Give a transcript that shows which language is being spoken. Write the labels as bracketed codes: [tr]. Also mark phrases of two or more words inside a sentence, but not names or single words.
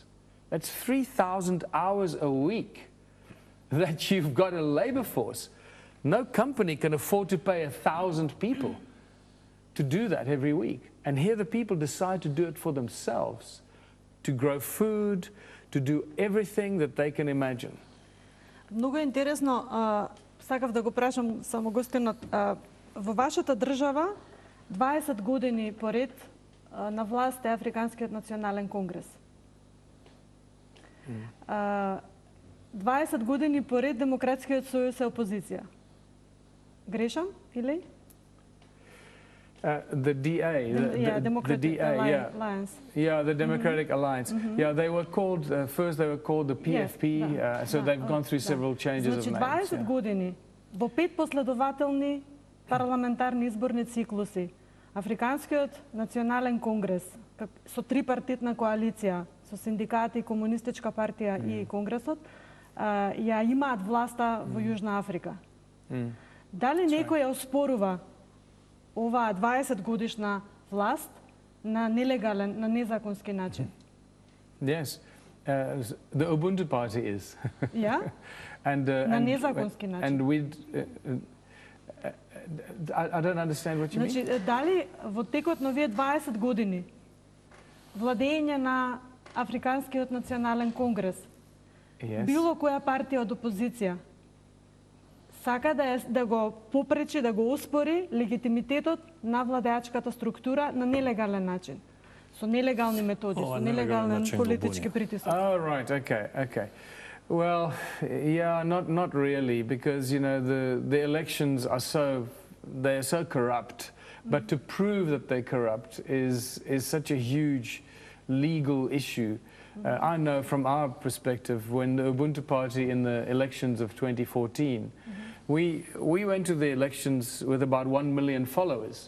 [en] That's 3,000 hours a week that you've got a labor force. No company can afford to pay 1,000 people to do that every week. And here the people decide to do it for themselves, to grow food, to do everything that they can imagine. [mk] Много е интересно, сакав да го прашам само гостинот, во вашата држава 20 години поред на власт е Африканскиот национален конгрес. 20 години поред Демократскиот сојуз е опозиција. Грешам или? [en] The DA, the Democratic Alliance. Yeah, the Democratic Alliance. Yeah, they were called, first they were called the PFP, so they've gone through several changes of names. [mk] 20 години, во 5 последователни парламентарни изборни циклуси, Африканскиот национален конгрес, со трипартитна коалиција, со синдикати, комунистичка партија и конгресот, ја имаат власта во Јужна Африка. Дали некој ја оспорува оваа 20 годишна власт на нелегален, на незаконски начин? [en] Yes, the Ubuntu party is. Yeah? [mk] На незаконски начин. [en] And we, I don't understand what you mean. [mk] Значи, дали во текот на овие 20 години владење на Африканскиот национален конгрес, било која партија од опозиција сака да го попречи, да го оспори легитимитетот на владеачката структура на нелегален начин, со нелегални методи, со нелегален политички притисок? [en] Oh, right, okay. Well, yeah, not really, because you know the elections are so corrupt. But to prove that they're corrupt is such a huge legal issue. I know from our perspective, when the Ubuntu party in the elections of 2014, we went to the elections with about 1 million followers.